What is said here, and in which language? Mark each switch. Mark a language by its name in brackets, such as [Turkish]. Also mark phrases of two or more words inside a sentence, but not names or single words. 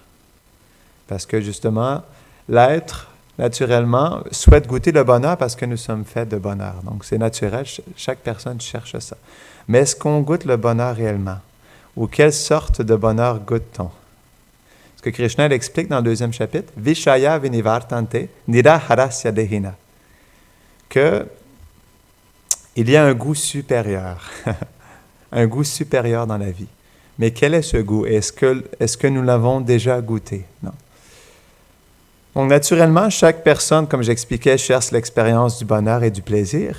[French] Parce que justement, l'être, naturellement, souhaite goûter le bonheur parce que nous sommes faits de bonheur. Donc c'est naturel, chaque personne cherche ça. Mais est-ce qu'on goûte le bonheur réellement? Ou quelle sorte de bonheur goûte-t-on? Ce que Krishna l'explique dans le 2e chapitre, [Sanskrit] Vishaya vinivartante niraharasya dehina, [French] que il y a un goût supérieur, un goût supérieur dans la vie. Mais quel est ce goût? Est-ce que nous l'avons déjà goûté? Non. Donc naturellement, chaque personne, comme j'expliquais, cherche l'expérience du bonheur et du plaisir.